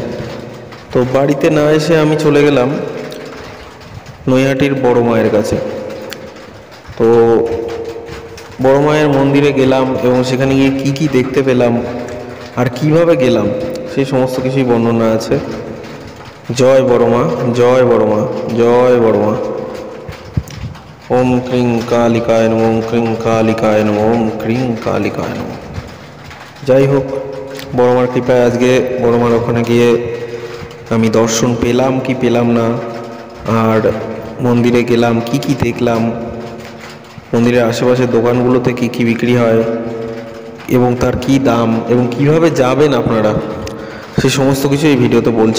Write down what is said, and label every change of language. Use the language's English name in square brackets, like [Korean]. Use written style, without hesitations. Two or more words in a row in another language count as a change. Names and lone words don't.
[Bangla] তো বাড়িতে না এসে আমি চলে গেলাম নৈহাটির বড় মায়ের কাছে। তো বড় মায়ের মন্দিরে গেলাম এবং সেখানে গিয়ে কী কী দেখতে পেলাম আর কিভাবে গেলাম সেই সমস্ত কিছুই বর্ণনা আছে। জয় বড় মা, জয় বড় মা, জয় বড় মা। [Sanskrit] ওম ক্রিং কালিকায় নমঃ, ওম ক্রিং কালিকায় নমঃ, ওম ক্রিং কালিকায় নমঃ। [Bangla] যাই হোক, বড়মার কৃপায় আজকে বড়মার ওখানে গিয়ে আমি দর্শন পেলাম কি পেলাম না, আর মন্দিরে গেলাম কি কি দেখলাম, মন্দিরের আশেপাশের দোকানগুলোতে কি কি বিক্রি হয় এবং তার কি দাম এবং কিভাবে যাবেন আপনারা, সেই সমস্ত কিছু এই ভিডিওতে বলছি।